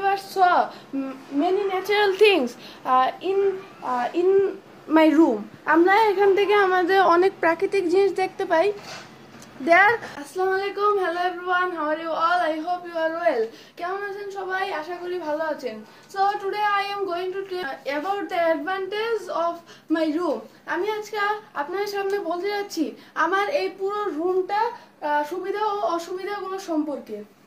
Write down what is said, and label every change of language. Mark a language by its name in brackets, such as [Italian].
[English] saw many natural things in my room. [Bangla] আমরা এখান থেকে আমাদের অনেক প্রাকৃতিক জিনিস দেখতে পাই। [English] There, Assalamu alaikum, hello everyone, how are you all? I hope you are well. [Bangla] কেমন আছেন সবাই? আশা করি ভালো আছেন। [English] So today I am going to tell about the advantage of my room. [Bangla] আমি আজকে আপনাদের সামনে বলতে যাচ্ছি আমার এই পুরো রুমটা সুবিধা ও অসুবিধাগুলো সম্পর্কে।